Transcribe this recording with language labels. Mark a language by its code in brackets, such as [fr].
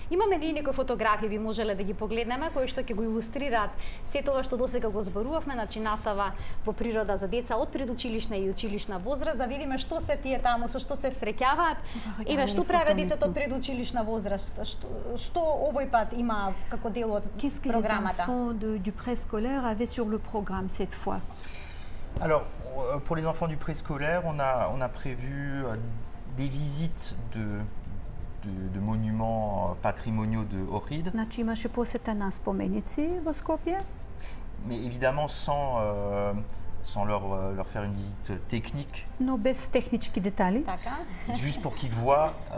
[mk] Имаме и некои фотографии, би можеле да ги погледнеме, кои што ќе го илустрираат се тоа што досега го зборувавме, значи настава во природа за деца од предучилишна и училишна возраст, да видиме што се тие таму, со што се среќаваат. Еве, што прават децата од предучилишна возраст? Што овој пат има како дел од програмата? [fr] Qu'est-ce que les enfants du préscolaire avaient sur le programme cette fois? Alors, pour les enfants du préscolaire, on a prévu des visites de monuments patrimoniaux de Ohrid. [mk] Значи имаше посета на споменици во Скопје. [fr] Mais évidemment sans leur faire une visite technique. [mk] Но без технички детали. Така. [fr] Juste pour qu'ils voient